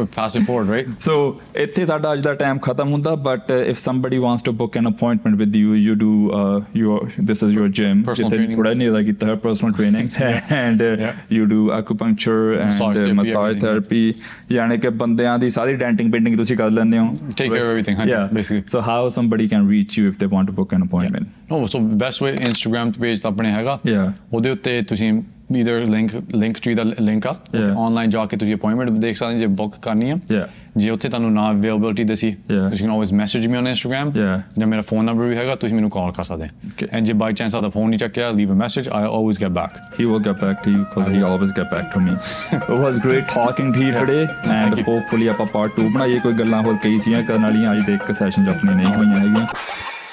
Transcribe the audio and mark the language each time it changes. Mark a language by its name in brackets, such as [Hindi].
[English] pass it forward, right? So [Punjabi] ਇੱਥੇ ਸਾਡਾ ਅੱਜ ਦਾ ਟਾਈਮ ਖਤਮ ਹੁੰਦਾ, [English] but if somebody wants to book an appointment with you, you do this is your gym, [Punjabi] ਜਿੱਥੇ ਥੋੜਾ ਨਹੀਂ ਇਹਦਾ ਕੀਤਾ ਹੈ, [English] personal training, and you do acupuncture and massage therapy, [Punjabi] ਯਾਨੀ ਕਿ ਬੰਦਿਆਂ ਦੀ ਸਾਰੀ ਡੈਂਟਿੰਗ ਪੇਂਟਿੰਗ ਤੁਸੀਂ ਕਰ ਲੈਂਦੇ ਹੋ, [English] take care of everything, basically. So how somebody can reach you if they want to book an appointment? Oh, so best way, [Punjabi] Instagram page ਤਾਂ ਆਪਣੇ ਹੈਗਾ, ਉਹਦੇ ਉੱਤੇ ਤੁਸੀਂ either link tree ਦਾ link ਆ, online ਜਾ ਕੇ ਤੁਸੀਂ appointment ਦੇਖ ਸਕਦੇ ਜੇ book ਕਰਨੀ ਆ, ਜੇ ਉੱਥੇ ਤੁਹਾਨੂੰ ਨਾ availability ਦਸੀ, ਤੁਸੀਂ [English] can always message me on Instagram, [Punjabi] ਜਾਂ ਮੇਰਾ phone number ਵੀ ਹੈਗਾ, ਤੁਸੀਂ ਮੈਨੂੰ call ਕਰ ਸਕਦੇ, and ਜੇ by chance ਆਪਦਾ phone ਨਹੀਂ ਚੱਕਿਆ, [English] leave a message, I always get back. He will get back to you because he always get back to me. It was great talking to you today, and hopefully [Punjabi] ਆਪਾਂ part 2 ਬਣਾਈਏ, ਕੋਈ ਗੱਲਾਂ ਹੋਰ ਕਈ ਸੀਆਂ ਕਰਨ ਵਾਲੀਆਂ ਅੱਜ ਦੇ ਇੱਕ ਸੈਸ਼ਨ 'ਚ ਆਪਣੀ ਨਹੀਂ ਹੋਈਆਂ ਹੈਗੀਆਂ.